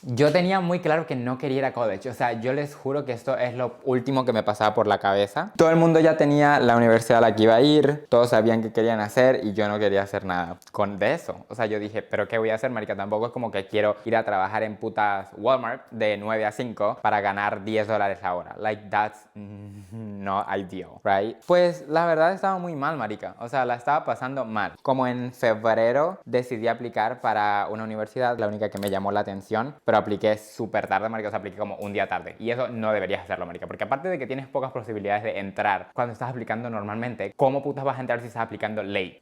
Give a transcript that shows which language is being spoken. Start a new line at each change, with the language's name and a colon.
Spanish: Yo tenía muy claro que no quería ir a college. O sea, yo les juro que esto es lo último que me pasaba por la cabeza. Todo el mundo ya tenía la universidad a la que iba a ir, todos sabían qué querían hacer y yo no quería hacer nada de eso. O sea, yo dije, ¿pero qué voy a hacer, marica? Tampoco es como que quiero ir a trabajar en putas Walmart de 9 a 5 para ganar $10 la hora.
English: Like, that's not ideal, right?
Spanish: Pues la verdad estaba muy mal, marica. O sea, la estaba pasando mal. Como en febrero decidí aplicar para una universidad, la única que me llamó la atención, pero apliqué súper tarde, marica. O sea, apliqué como un día tarde. Y eso no deberías hacerlo, marica. Porque aparte de que tienes pocas posibilidades de entrar cuando estás aplicando normalmente, ¿cómo putas vas a entrar si estás aplicando late?